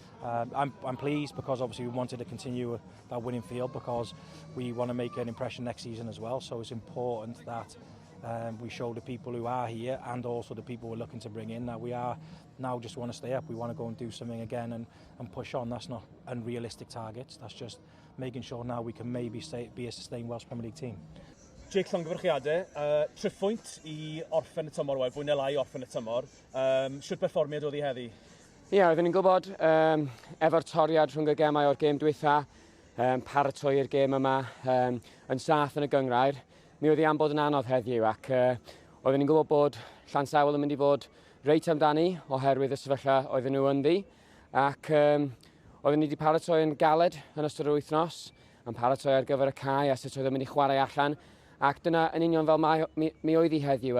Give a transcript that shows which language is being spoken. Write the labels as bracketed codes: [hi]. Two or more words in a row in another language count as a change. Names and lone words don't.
[en] I'm pleased because obviously we wanted to continue that winning field because we want to make an impression next season as well. So it's important that we show the people who are here and also the people we're looking to bring in that we are now just want to stay up. We want to go and do something again and push on. That's not unrealistic targets. That's just making sure now we can maybe be a sustained Welsh Premier League team. [cy] Jake, llongyfarchiadau, triphwynt I orffen y tymor, wel, fwy neu lai orffen y tymor. Siwt perfformiad oedd hi heddi? Ie, oeddwn ni'n gwybod, efo'r toriad rhwng y gemau o'r gêm dwytha, paratoi'r gêm yma, yn saff yn y gyngrair, mi oedd hi am bod yn anodd heddiw, ac oeddwn ni'n gwybod bod Llansawel yn mynd i fod reit amdani oherwydd y sefyllfa oedden nhw ynddi, ac oeddwn ni wedi paratoi yn galed yn ystod yr wythnos, yn paratoi ar gyfer y cae a sut oeddwn mynd i chwarae allan, ac dyna yn union fel mi oedd hi heddiw.